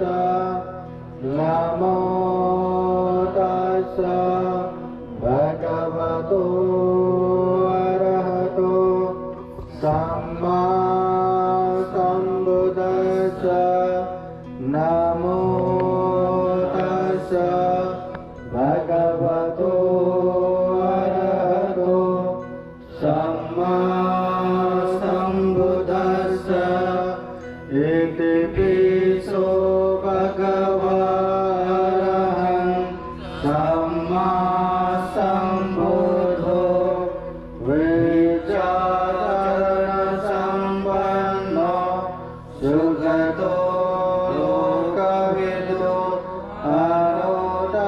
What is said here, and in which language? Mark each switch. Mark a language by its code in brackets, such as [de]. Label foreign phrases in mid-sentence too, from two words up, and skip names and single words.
[pi] नमो तस्स भगवतो अरहतो सम्मा सम्बुद्धस्स। नमो तस्स भगवतो अरहतो सम्मा सम्बुद्धस्स। इति पिसो भगवान् सम्मा सम्बुद्धो विचारण सम्पन्नो सुगतो लोकविदो अनो